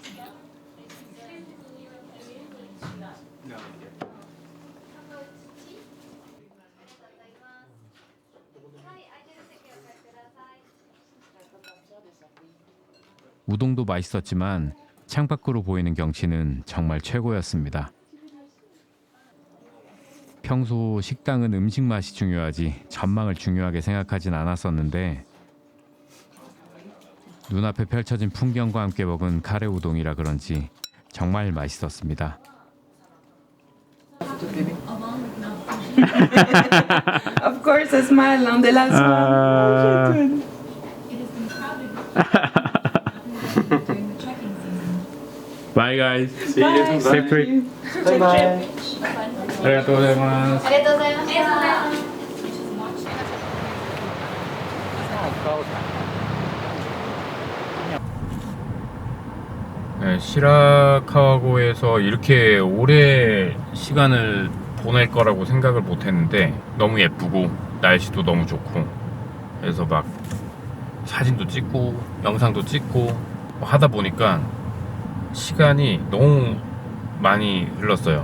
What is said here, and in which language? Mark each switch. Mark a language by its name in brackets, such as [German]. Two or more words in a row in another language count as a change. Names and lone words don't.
[Korean] 우동도 맛있었지만 창밖으로 보이는 경치는 정말 최고였습니다. 평소 식당은 음식 맛이 중요하지 전망을 중요하게 생각하진 않았었는데 눈앞에 펼쳐진 풍경과 함께 먹은 카레 우동이라 그런지 정말 맛있었습니다. [English] Of course, a smile on the last one. Bye guys. See you. Safe trip. Bye bye. [Japanese] ありがとうございます. ありがとうございました [Korean] 네, 시라카와고에서 이렇게 오래 시간을 보낼 거라고 생각을 못 했는데 너무 예쁘고 날씨도 너무 좋고 그래서 막 사진도 찍고 영상도 찍고 뭐 하다 보니까 시간이 너무 많이 흘렀어요.